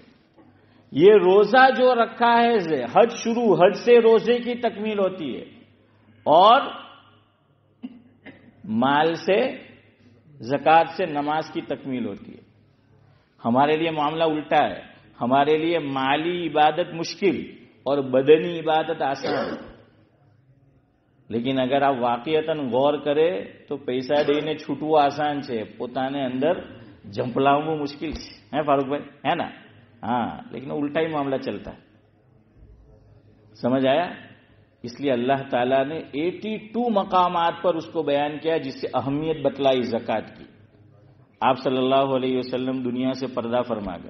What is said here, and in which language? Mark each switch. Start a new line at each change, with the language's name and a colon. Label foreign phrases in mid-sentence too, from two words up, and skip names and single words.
Urdu: یہ روزہ جو رکھا ہے، حج شروع، حج سے روزے کی تکمیل ہوتی ہے، اور مال سے، زکوٰۃ سے نماز کی تکمیل ہوتی ہے۔ ہمارے لیے معاملہ الٹا ہے، ہمارے لیے مالی عبادت مشکل اور بدنی عبادت آسان۔ لیکن اگر آپ واقعتاً غور کریں تو پیسہ دینے چھوٹو آسان છે،
Gujarati: પોતાને અંદર જંપલાવવું મુશ્કેલ છે،
Urdu: ہے فاروق بھائی؟ ہے نا؟ ہاں، لیکن الٹا ہی معاملہ چلتا ہے۔ سمجھ آیا؟ اس لیے اللہ تعالیٰ نے 82 مقامات پر اس کو بیان کیا جس سے اہمیت بتلائی زکوٰۃ کی۔ آپ
Arabic: صلی اللہ علیہ وسلم
Urdu: دنیا سے پردہ فرما گئے۔